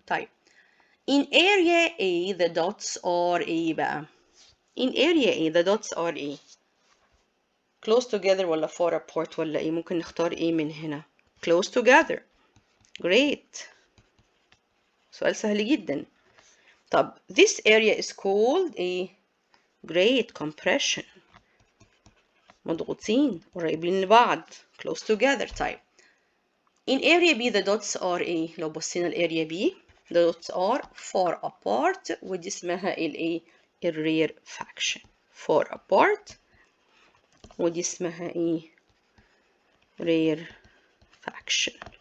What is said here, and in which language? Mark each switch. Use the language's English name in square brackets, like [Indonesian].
[Arabic] طيب [English] in area A the dots are [Arabic] ايه بقى؟ [English] in area A the dots are [Arabic] ايه؟ [English] close together [Arabic] ولا [English] far apart [Arabic] ولا ايه؟ ممكن نختار ايه من هنا؟ [English] close together. Great. [Arabic] سؤال سهل جدا. [English] طب this area is called a great compression. [Arabic] مضغوطين قريبين لبعض [English] close together. [Arabic] طيب [English] in area B the dots are [Arabic] ايه؟ لو بصينا الاريا [English] B the dots are far apart [Arabic] ودي اسمها الايه؟ [English] rarefaction. far apart [Arabic] ودي اسمها ايه؟ rarefaction.